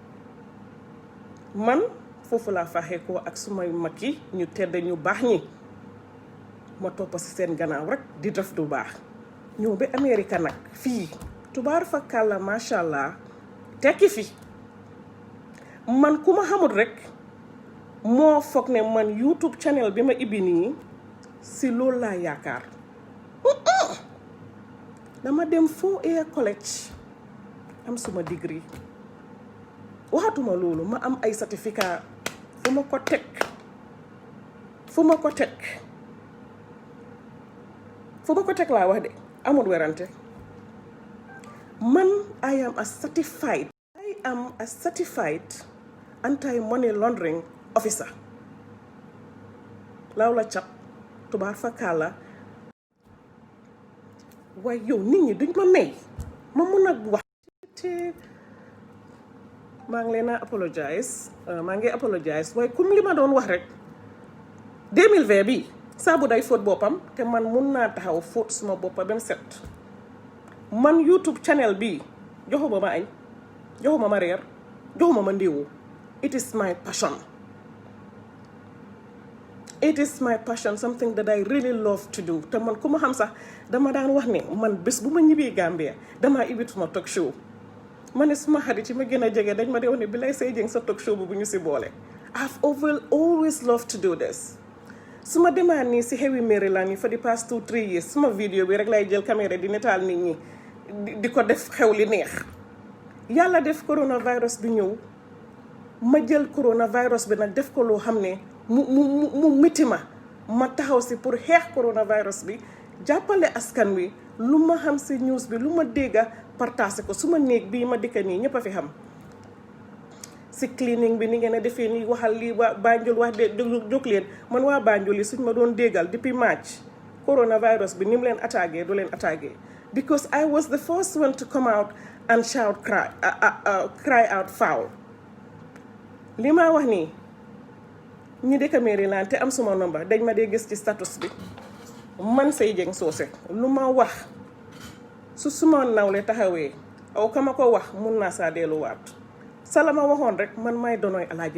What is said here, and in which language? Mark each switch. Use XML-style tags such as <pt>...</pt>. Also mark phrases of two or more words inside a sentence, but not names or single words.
<wo>man foofu laa faaxee ko ak sumay mag yi ñu tedd ñu baax ñi ma topp si seen gannaaw rek di def du baax ñëw ba Amérique nag fii tubaar fa kàlla</wo> <ar>ما شاء الله</ar> <wo>tekki fi man ku ma xamul rek moo foog ne man YouTube channel bi ma ibbi nii si loolu laa yaakaar dama dem</wo> <en>4 year college</en> <wo>am suma degree waxatuma loolu ma am ay certificat fu ma ko teg laa wax de amul werante man</wo> <en>I am a certified anti-money laundering officer</en> <wo>laaw la cap tubaar fa kàlla waaye yow nit ñi duñ ma may ma mun a wax maa ngi leen a apologize waaye comme li ma doon wax rek 2020 bi saabu day fóot boppam te man mun naa taxaw fóot suma boppa ba mu set man YouTube channel bi joxuma ma añ joxuma ma reer joxuma ma ndéewu</wo> <en>it is my passion it is my passion, something that I really love to do.</en> <wo>Te man ku ma xam sax dama daan wax ne man bés bu ma ñibbee Gambia damaa ibit suma talk show. ma ne suma xarit yi ma gën a jege dañ ma dee wax ne bi lay say jëng sa talk show bu ñu si boole.</wo> <en>I've always loved to do this.</en> <wo>su ma demaan nii si xewi Maryland yi</wo> <en>for the past 2-3 years</en> <wo>suma vidéo bi rek lay jël caméra di netaal nit ñi di ko def xew li neex. yàlla def coronavirus bi ñëw ma jël coronavirus bi nag def ko loo xam ne mu métti ma taxaw si pour xeex coronavirus bi jàppale askan wi lu ma xam si news bi lu ma dégga partagé ko su ma néeg bii ma dëkka nii ñëpp a fi xam si cleaning bi ni ngeen a defee nii waxal lii waa Banjul wax de jóg leen man waa Banjul yi suñ ma doon déggal depuis March coronavirus bi ni mu leen attaqué du leen attaqué</wo> <en>because I was the first one to come out and shout cry out foul</en> <wo>li ma wax nii ñi dëkk Maryland te am suma number dañ ma dee gis ci status bi man Say Jeng Socé lu ma wax su suma nawle taxawee aw kama ko wax mun naa saa delluwaat salama waxoon rek man may donoy Alaaji</wo>